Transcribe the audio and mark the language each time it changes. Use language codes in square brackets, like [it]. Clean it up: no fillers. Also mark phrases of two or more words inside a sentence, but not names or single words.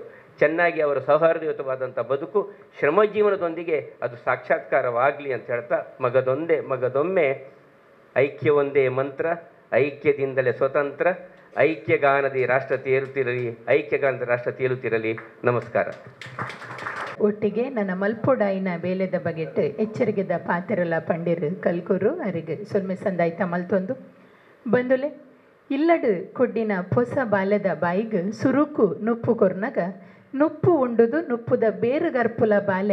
[kn] ಚೆನ್ನಾಗಿ ಅವರ ಸೌಹಾರ್ದಯುತವಾದಂಥ ಬದುಕು ಶ್ರಮಜೀವನದೊಂದಿಗೆ ಅದು ಸಾಕ್ಷಾತ್ಕಾರವಾಗಲಿ ಅಂತ ಹೇಳ್ತಾ, ಮಗದೊಮ್ಮೆ ಐಕ್ಯವೊಂದೇ ಮಂತ್ರ, ಐಕ್ಯದಿಂದಲೇ ಸ್ವತಂತ್ರ, ಐಕ್ಯಗಾನದಿ ರಾಷ್ಟ್ರ ತೇಲುತ್ತಿರಲಿ, ಐಕ್ಯಗಾನದ ರಾಷ್ಟ್ರ ತೇಲುತ್ತಿರಲಿ. ನಮಸ್ಕಾರ. [tcy] ಒಟ್ಟಿಗೆ ನನ್ನ ಮಲ್ಪೊಡಾಯಿನ ಬೇಲೆದ ಬಗೆಟ್ ಎಚ್ಚರಿಕೆದ ಪಾತೆರಲ ಪಂಡಿರು ಕಲ್ಕೂರು ಅರಿಗೆ ಸೊಲ್ಮೆ ಸಂದಾಯ್ತ ಮಲ್ತೊಂದು ಬಂದುಲೆ ಇಲ್ಲಡು ಕೊಡ್ಡಿನ ಹೊಸ ಬಾಲ್ಯದ ಬಾಯಿಗೆ ಸುರುಕು ನುಪ್ಪು ಕೊರ್ನಾಗ ನುಪ್ಪು ಉಂಡುದು ನುಪ್ಪುದ ಬೇರು ಗರ್ಪುಲ ಬಾಲೆ